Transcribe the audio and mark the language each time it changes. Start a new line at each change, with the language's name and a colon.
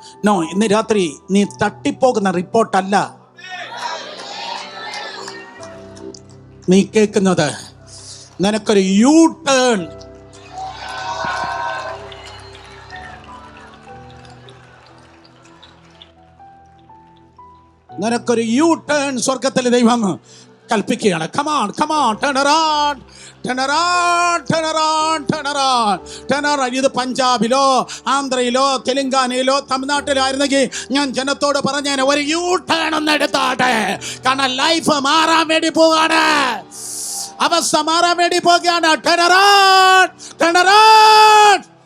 Malayalam: No, ഇന്ന് രാത്രി നീ തട്ടിപ്പോകുന്ന റിപ്പോർട്ടല്ല നീ കേൾക്കുന്നത്. നിനക്കൊരു യൂ ടേൺ, നിനക്കൊരു യൂ ടേൺ സ്വർഗത്തിലെ ദൈവം കൽപ്പിക്കുകയാണ്.
English: Come on, turn around, turn around, turn around, turn around, turn around.
Malayalam: ഇത് പഞ്ചാബിലോ ആന്ധ്രയിലോ തെലുങ്കാനയിലോ തമിഴ്നാട്ടിലോ ആയിരുന്നെങ്കിൽ ഞാൻ ജനത്തോട് പറഞ്ഞേനെ, ഒരു യൂ ടേൺ ഒന്ന് എടുത്താട്ടെ. കാരണം ലൈഫ് മാറാൻ വേണ്ടി പോവാണ്, അവസ്ഥ മാറാൻ വേണ്ടി പോകുകയാണ്.
English: Turn around, turn around.